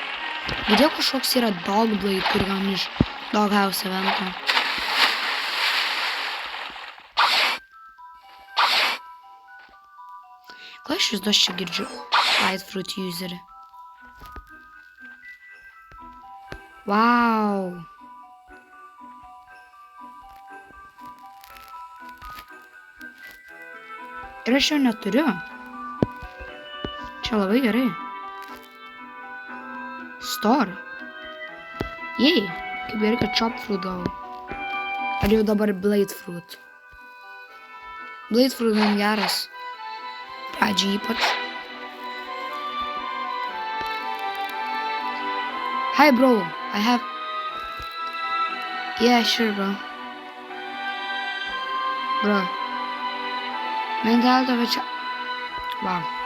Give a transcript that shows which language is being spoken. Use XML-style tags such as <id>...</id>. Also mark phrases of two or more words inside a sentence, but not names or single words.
<lt>Girdėjau, kažkoks yra Dogblade, kur gauni iš Dollhouse evento. Ką aš vis dar čia girdžiu? Light fruit userį. Wow. Ir aš jo neturiu. Čia labai gerai. Store. Jei, kaip gerai, kad chop fruit gavau. Ar jau dabar blade fruit? Blade fruit man geras. Pradžiai ypač.</lt> <en>Hi bro, I have... Yeah, sure bro. Bro.</en> <lt>Man gal tave čia... Wow.</lt>